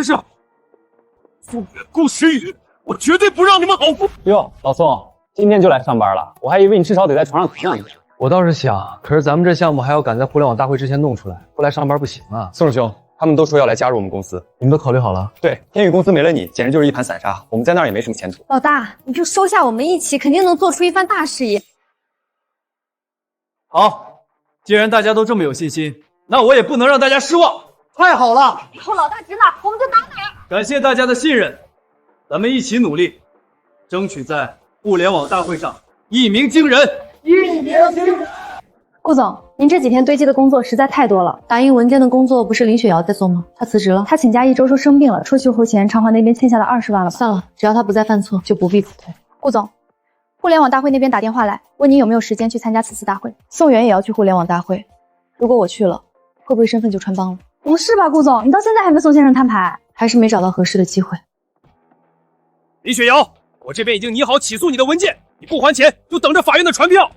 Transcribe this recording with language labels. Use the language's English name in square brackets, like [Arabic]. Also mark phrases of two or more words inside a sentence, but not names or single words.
[Chinese] 宋遠、顧時雨，我絕對不讓你們好過。喲，老宋，今天就來上班了，我還以為你至少得在床上躺兩天。我倒是想，可是咱們這項目還要趕在互聯網大會之前弄出來，不來上班不行啊。宋師兄，他們都說要來加入我們公司，你們都考慮好了？對，天宇公司沒了你，簡直就是一盤散沙，我們在那兒也沒什麼前途。老大，你就收下我們一起，肯定能做出一番大事業。好，既然大家都這麼有信心，那我也不能讓大家失望。太好了！以後老大指哪，我們就打哪。感謝大家的信任，咱們一起努力，爭取在互聯網大會上一鳴驚人。顧總，您這幾天堆積的工作實在太多了。打印文件的工作不是林雪瑤在做嗎？她辭職了，她請假1周說生病了，出去後前償還那邊欠下的20萬了吧？算了，只要她不再犯錯，就不必辭退。顧總，互聯網大會那邊打電話來，問您有沒有時間去參加此次大會。宋元也要去互聯網大會，如果我去了，會不會身份就穿幫了？不是吧，顧總，你到現在還沒宋先生攤牌，還是沒找到合適的機會。李雪瑤，我這邊已經擬好起訴你的文件，你不還錢就等着法院的傳票。